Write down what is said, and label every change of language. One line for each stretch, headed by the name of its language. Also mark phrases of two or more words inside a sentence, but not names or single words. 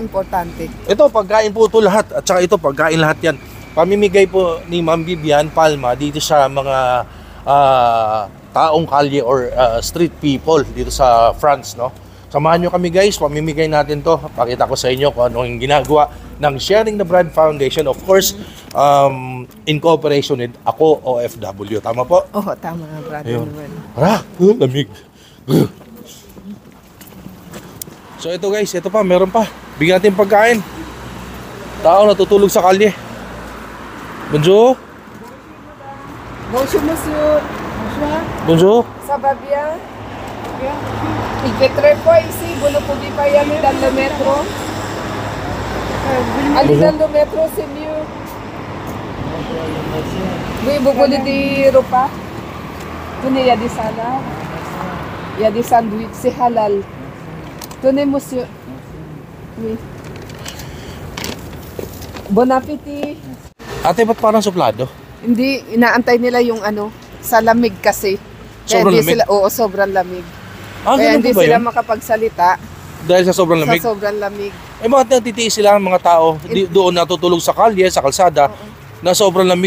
Filipino: Ito, pagkain po ito lahat. At saka ito, pagkain lahat yan. pamimigay po ni Ma'am Vivian Palma dito sa mga taong kalye or
English: street people
Filipino: dito sa France, no? Samahan nyo kami guys, pamimigay natin to. Pakita ko sa inyo kung ano yung ginagawa ng Sharing the Bread Foundation.
English: Of course, in cooperation with Ako OFW.
Filipino: Tama po? Oo, tama nga, Brother Ayun. Noel. Lamig. So ito guys, ito pa, meron pa. Bigyan natin pagkain. Tao natutulog sa kalye.
French: Bonjour. Bonjour, monsieur. Bonjour. Ça va bien? Il fait très froid ici, vous ne pouvez pas y aller dans le métro. Aller dans le métro, c'est mieux. Oui, vous voulez des repas? Tenez, il y a des salades. Il y a des sandwichs, c'est halal. Tenez, monsieur. Oui. Bon appétit.
Filipino: Ate, ba't parang suplado? Hindi, inaantay nila yung ano, sa lamig kasi. Kaya Sobrang hindi lamig? sila, oo, sobrang lamig. Ganun Kaya hindi po ba sila yun? makapagsalita Dahil sa sobrang lamig? sa sobrang lamig. Eh bakit natitiis sila ang mga tao doon natutulog sa kalye, sa kalsada, na sobrang lamig?